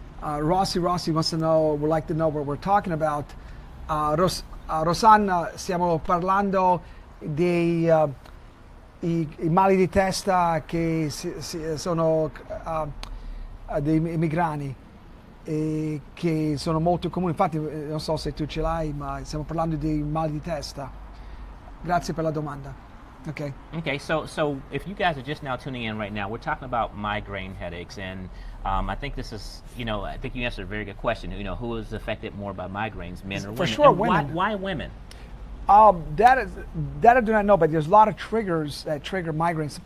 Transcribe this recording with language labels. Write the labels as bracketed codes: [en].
[en] Rossi wants to know, would like to know what we're talking about. [it] Rosanna, stiamo parlando dei i mali di testa che sono dei migrani. Che sono molto comuni, infatti non so se tu ce l'hai, ma stiamo parlando di mal di testa. Grazie per la domanda. Okay. [en] So if you guys are just now tuning in right now, we're talking about migraine headaches, and I think this is, I think you answered a very good question. Who is affected more by migraines, men or women? For sure, and women. Why women? That I do not know, but there's a lot of triggers that trigger migraines.